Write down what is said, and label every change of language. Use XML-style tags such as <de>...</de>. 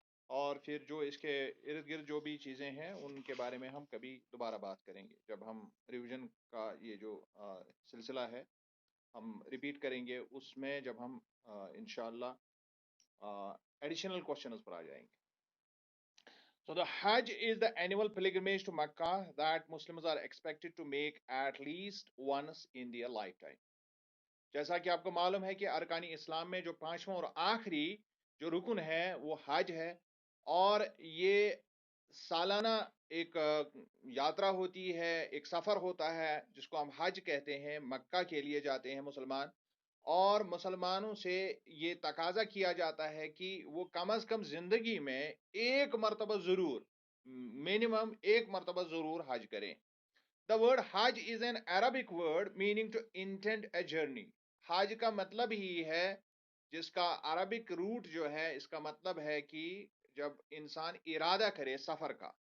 <ur>اور پھر جو اس کے ارد گرد جو بھی چیزیں ہیں ان کے بارے میں ہم کبھی دوبارہ بات کریں گے جب ہم ریویژن کا یہ جو سلسلہ ہے ہم ریپیٹ کریں گے اس میں جب ہم انشاءاللہ ایڈیشنل کوشچنز پر آ جائیں گے.</ur> <en>So the Hajj is the annual pilgrimage to Makkah that Muslims are expected to make at least once in their lifetime.</en> <ur>جیسا کہ آپ کو معلوم ہے کہ ارکان اسلام میں جو پانچواں اور آخری جو رکن ہے وہ حج ہے. اور یہ سالانہ ایک یاترا ہوتی ہے, ایک سفر ہوتا ہے جس کو ہم حج کہتے ہیں. مکہ کے لیے جاتے ہیں مسلمان, اور مسلمانوں سے یہ تقاضا کیا جاتا ہے کہ وہ کم از کم زندگی میں ایک مرتبہ ضرور, منیمم ایک مرتبہ ضرور حج کریں.</ur> <en>The word Hajj is an Arabic word meaning to intend a journey.</en> <ur>حج کا مطلب ہی ہے, جس کا عربک روٹ جو ہے اس کا مطلب ہے کہ جب انسان ارادہ کرے سفر کا.</ur>